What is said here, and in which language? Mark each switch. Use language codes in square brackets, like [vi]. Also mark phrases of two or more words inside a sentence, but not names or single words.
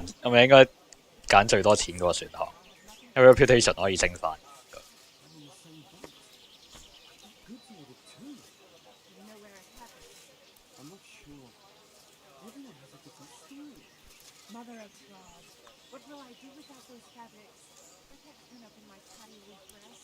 [yue] 係咪應該揀最多錢嗰個選項？因為 reputation 可以升翻。 [en] Mother of God, what will I do without those fabrics? I can't turn up in my patty wood dress.